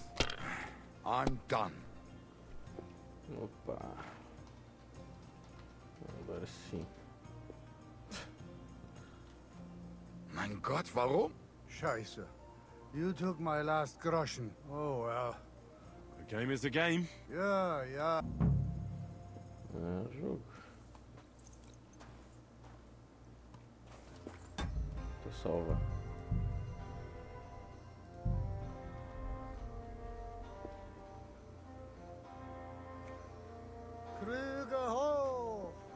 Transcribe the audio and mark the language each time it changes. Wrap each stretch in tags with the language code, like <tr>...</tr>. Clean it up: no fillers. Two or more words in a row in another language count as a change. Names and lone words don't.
<en>I'm done.</en> <pt>Opa. Agora sim.</pt> <de>Mein Gott, warum? scheiße.</de> <en>You took my last groschen. Oh, well. A game is a game.</en> <de>Ja, ja.</de> <pt>É jogo. Tô salva.</pt> <de>Krüge hoch!</de>